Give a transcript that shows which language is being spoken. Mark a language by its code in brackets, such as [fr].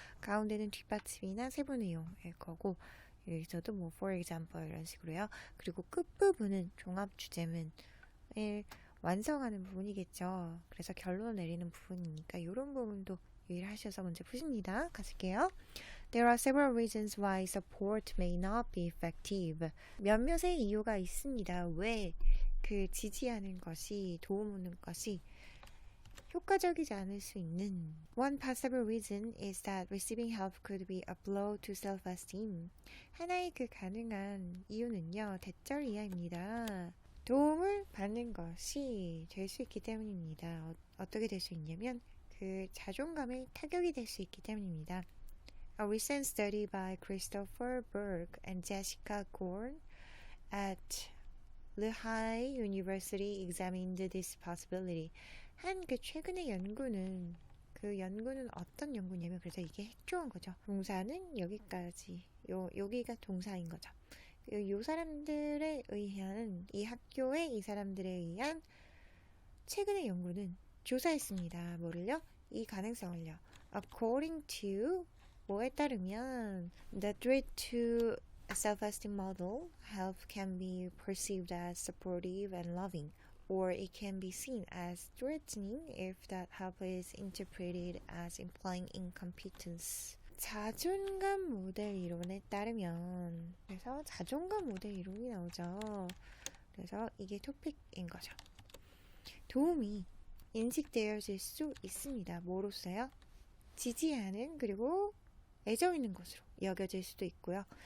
[ko] 가운데는 뒷받침이나 세부 내용일 거고 여기서도 뭐 [en] for example [ko] 이런 식으로요. 그리고 끝부분은 종합 주제문을 완성하는 부분이겠죠. 그래서 결론을 내리는 부분이니까 이런 부분도 유의를 하셔서 문제 푸십니다. 가실게요. [en] There are several reasons why support may not be effective. [ko] 몇몇의 이유가 있습니다. 왜 그 지지하는 것이 도움 오는 것이 효과적이지 않을 수 있는 [en] One possible reason is that receiving help could be a blow to self-esteem. [ko] 하나의 그 가능한 이유는요. 대절 이하입니다. 도움을 받는 것이 될 수 있기 때문입니다. 어떻게 될 수 있냐면 그 자존감에 타격이 될 수 있기 때문입니다. [en] A recent study by Christopher Berg and Jessica Gorn at Lehigh University examined this possibility. [ko] 한 그 최근의 연구는 그 연구는 어떤 연구냐면 그래서 이게 핵조한 거죠. 동사는 여기까지 여기가 동사인 거죠. 이 사람들에 의한 이 학교의 이 사람들에 의한 최근의 연구는 조사했습니다. 뭐를요? 이 가능성을요. [en] According to [ko] 뭐에 따르면 [en] the threat to a self-esteem model, help can be perceived as supportive and loving, or it can be seen as threatening if that help is interpreted as implying incompetence. [ko] 자존감 모델 이론에 따르면 그래서 자존감 모델 이론이 나오죠. 그래서 이게 토픽인 거죠. 도움이 인식되어질 수 있습니다. 뭐로써요? 지지하는 그리고 애정 있는 것으로 여겨질 수도 있고요.